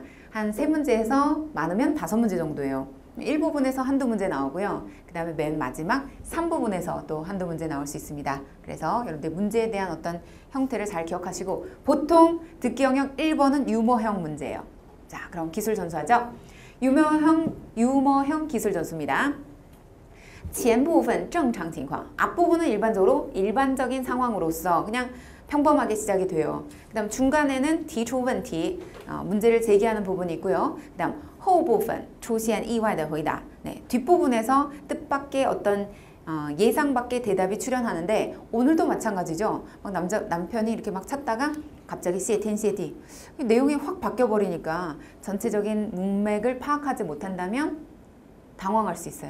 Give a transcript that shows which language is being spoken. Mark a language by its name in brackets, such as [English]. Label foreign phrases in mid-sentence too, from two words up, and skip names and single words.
[Korean] 한 3문제에서 많으면 5문제 정도예요. 1부분에서 한두 문제 나오고요. 그 다음에 맨 마지막 3부분에서 또 한두 문제 나올 수 있습니다. 그래서 여러분들 문제에 대한 어떤 형태를 잘 기억하시고 보통 듣기 영역 1번은 유머형 문제예요. 자, 그럼 기술 전수하죠. 유머형 기술 전수입니다. [Chinese] 前部分正常情况 [Korean] 앞부분은 일반적으로 일반적인 상황으로서 그냥 평범하게 시작이 돼요. 그 다음 중간에는 [Chinese] 提出问题 [Korean] 문제를 제기하는 부분이 있고요. 그 다음 [Chinese] 后部分出现意外的回答 [Korean] 네, 뒷부분에서 뜻밖의 어떤 예상 밖의 대답이 출현하는데 오늘도 마찬가지죠. 막 남편이 이렇게 막 찾다가 갑자기 시에티 내용이 확 바뀌어버리니까 전체적인 문맥을 파악하지 못한다면 당황할 수 있어요.